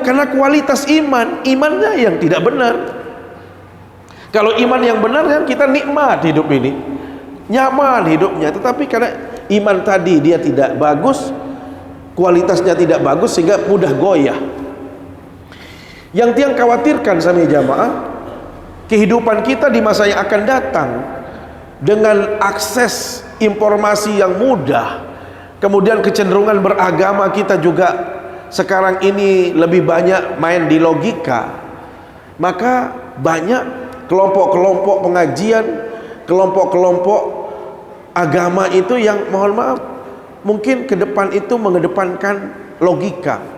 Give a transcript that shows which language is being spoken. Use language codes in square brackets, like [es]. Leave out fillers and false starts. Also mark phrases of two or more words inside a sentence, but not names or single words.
[id] Karena kualitas imannya yang tidak benar. Kalau iman yang benar kan kita nikmat hidup ini, nyaman hidupnya. Tetapi karena iman tadi dia tidak bagus, kualitasnya tidak bagus, sehingga mudah goyah. Yang tiang khawatirkan sami jamaah, kehidupan kita di masa yang akan datang dengan akses informasi yang mudah, kemudian kecenderungan beragama kita juga sekarang ini lebih banyak main di logika, maka banyak kelompok-kelompok pengajian, kelompok-kelompok agama itu yang mohon maaf mungkin ke depan itu mengedepankan logika.